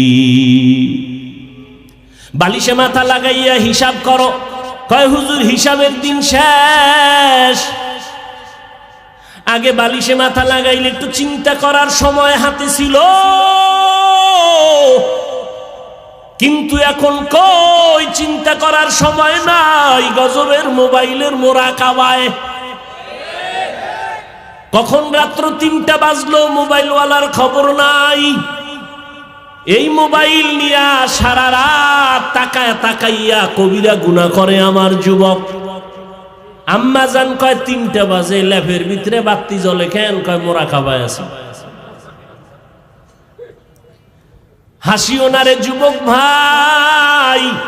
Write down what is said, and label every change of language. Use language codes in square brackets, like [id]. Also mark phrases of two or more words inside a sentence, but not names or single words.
[bn] বালিশে মাথা লাগাইয়া হিসাব করো, কয় হুজুর হিসাবের দিন শেষ। আগে বালিশে মাথা লাগাইলে একটু চিন্তা করার সময় হাতে ছিলো, কিন্তু এখন কই চিন্তা করার সময় নাই, গজবের মোবাইলের মোরাকাবায়। কখন রাত্র 3টা বাজলো মোবাইলওয়ালার খবর নাই। এই মোবাইল নিয়া সারা রাত তাকায় তাকাইয়া কবিরা গুনাহ করে আমার যুবক। আম্মা জান কয় 3টা বাজে, ল্যাপের ভিতরে বাতি জ্বলে কেন? কয় মোরাকাবায় আছে। হাসিও না রে যুবক ভাই।